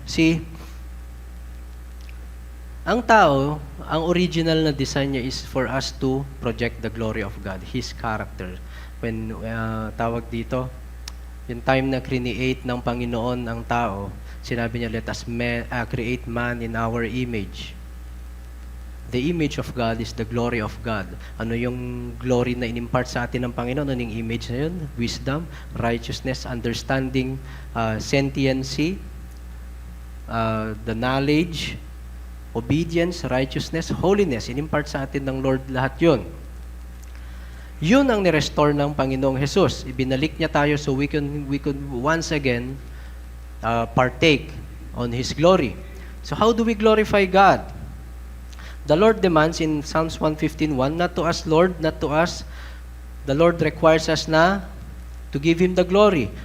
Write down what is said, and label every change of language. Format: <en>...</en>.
<en>See,</en> <tl>ang tao, ang original na design niya</tl> <en>is for us to project the glory of God, His character.</en> <tl>When tawag dito, yung time na create ng Panginoon ang tao, sinabi niya,</tl> <en>let us create man in our image. The image of God is the glory of God.</en> <tl>Ano yung glory na inimpart sa atin ng Panginoon? Ano yung image na yun?</tl> <en>Wisdom, righteousness, understanding, sentiency, the knowledge, obedience, righteousness, holiness.</en> <tl>Inimpart sa atin ng Lord lahat yun. Yun ang nirestore ng Panginoong Jesus. Ibinalik niya tayo</tl> <en>so we could once again partake on His glory. So how do we glorify God? The Lord demands in Psalms 115:1, not to us, Lord, not to us. The Lord requires us na to give Him the glory.</en>